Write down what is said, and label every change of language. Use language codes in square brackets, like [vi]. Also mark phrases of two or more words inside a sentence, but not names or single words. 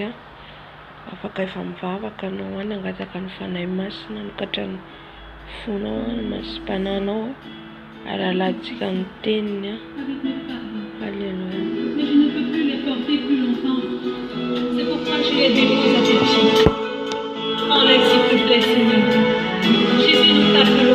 [mg] afaka efa mivavaka anao any angataka ny fanahy masina mikatra ny fonao ny masipanahnao ary alantsika ny teniny. Alléluia. [fr] Mais je ne peux plus les porter plus longtemps. C'est pourquoi je les dépose à tes pieds. Enlève s'il te plaît, Seigneur. Jésus, nous t'appelons.